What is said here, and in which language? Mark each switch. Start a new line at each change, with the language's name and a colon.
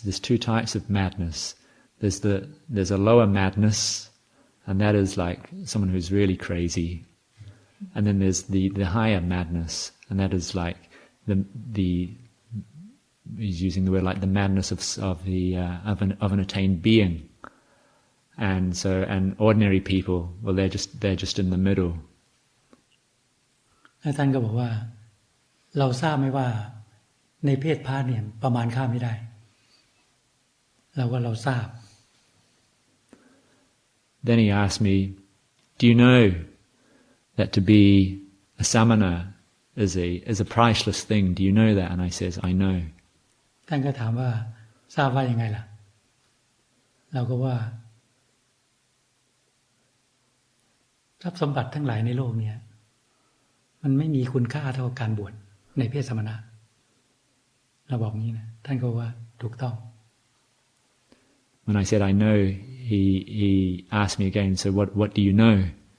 English: There's 2 types of madness. There's a lower madness, and that is like someone who's really crazy, and then there's the higher madness, and that is like the he's using the word like the madness of an attained being, and ordinary people, well they're just in the middle."
Thai: ท่านก็บอกว่าเราทราบไหมว่าในเพศพระเนี่ยประมาณค่าไม่ได้เราทราบ
English: Then he asked me, "Do you know that to be a samana is a priceless thing? Do you know that?" And I says, "I know."
Thai: ท่านก็ถามว่าทราบว่ายังไงล่ะเราก็ว่าทรัพย์สมบัติทั้งหลายในโลกเนี่ยมันไม่มีคุณค่าเท่าการบวชในเพศสมณะเราบอกงี้นะท่านก็ว่าถูกต้อง
English: When I said I know, he asked me again, "So what do you know?"